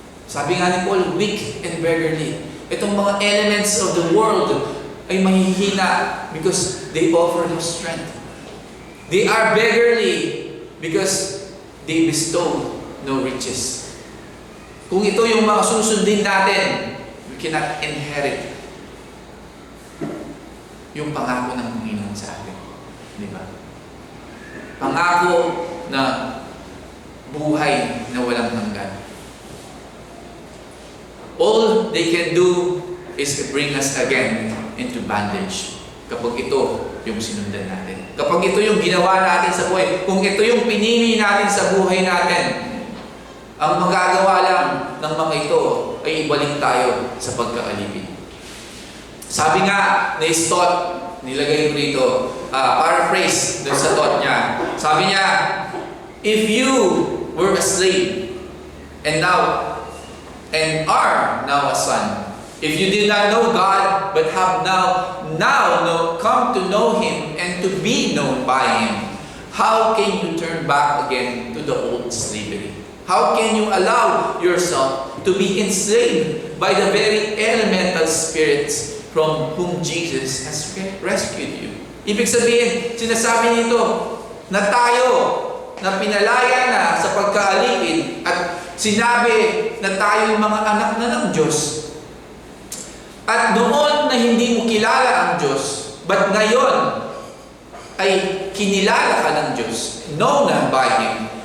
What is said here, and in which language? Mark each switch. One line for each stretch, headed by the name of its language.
Filipino: Sabi nga ni Paul,
English: weak and beggarly. Itong mga elements of the world
Filipino: ay mahihina
English: because they offer no strength. They are beggarly because they bestow no riches.
Filipino: Kung ito yung mga susundin natin,
English: we cannot inherit
Filipino: yung pangako ng Panginoon sa atin. Di ba? Pangako na buhay na walang hanggan.
English: All they can do is bring us again into bondage.
Filipino: Kapag ito yung sinundan natin. Kapag ito yung ginawa natin sa buhay. Kung ito yung pinili natin sa buhay natin, ang magagawa lang ng mga ito ay ibalik tayo sa pagkaalipin. Sabi nga ni Stott, nilagay ko dito, paraphrase dun sa thought niya. Sabi niya,
English: if you were a slave and are now a son, if you did not know God but have now come to know Him and to be known by Him, how can you turn back again to the old slavery? How can you allow yourself to be enslaved by the very elemental spirits from whom Jesus has rescued you?
Filipino: Ibig sabihin, sinasabi nito na tayo na pinalaya na sa pagkaalipin at sinabi na tayo yung mga anak na ng Diyos. At noon na hindi mo kilala ang Diyos, but ngayon ay kinilala ka ng Diyos, known na by Him.